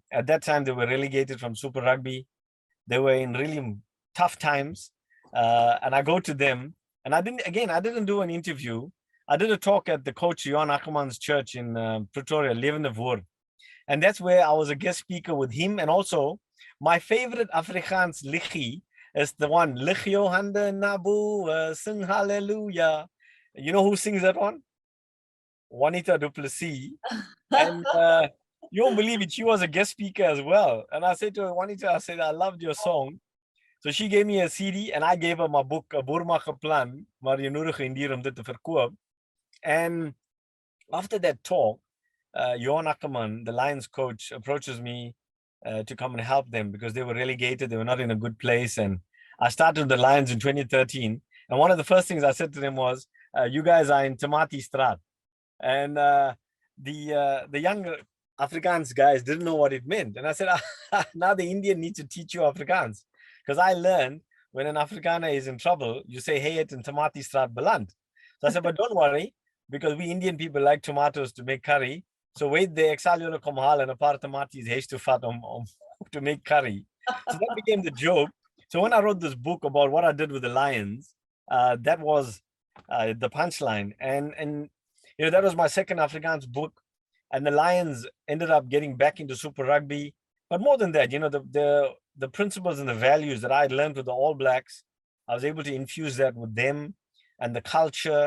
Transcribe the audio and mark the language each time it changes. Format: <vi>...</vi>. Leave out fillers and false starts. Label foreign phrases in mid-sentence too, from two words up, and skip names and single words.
<en>At that time, they were relegated from Super Rugby. They were in really tough times. And I go to them. And I didn't do an interview. I did a talk at the coach Johan Ackerman's church in Pretoria, Levende Woord. And that's where I was a guest speaker with him. And also, my favorite Afrikaans liggie is the one,</en> <af>Lig jou hande na bo, sing hallelujah.</af> <en>You know who sings that one? Juanita du Plessis. And you won't believe it, she was a guest speaker as well. And I said to her, Juanita, I said, I loved your song. So she gave me a CD and I gave her my book,</en> <af>'n Boermagge Plan, maar jy nodig indier om dit te verkoop.</af> <en>And after that talk, Johan Ackerman, the Lions coach, approaches me to come and help them, because they were relegated. They were not in a good place. And I started the Lions in 2013. And one of the first things I said to them was, you guys are in Tamati Straat. And the young Afrikaans guys didn't know what it meant. And I said, now the Indian needs to teach you Afrikaans. Because I learned when an Afrikaner is in trouble, you say,</en> <af>hey, het in Tamati Straat beland.</af> <en>So I said, but don't worry, because we Indian people like tomatoes to make curry. So wait there,</en> <af>ek sal julle kom haal en 'n paar tomaties huis toe vat om</af> <en>to make curry. So that became the joke. So when I wrote this book about what I did with the Lions, that was the punchline. And that was my second Afrikaans book. And the Lions ended up getting back into Super Rugby. But more than that, the principles and the values that I had learned with the All Blacks, I was able to infuse that with them, and the culture.</en>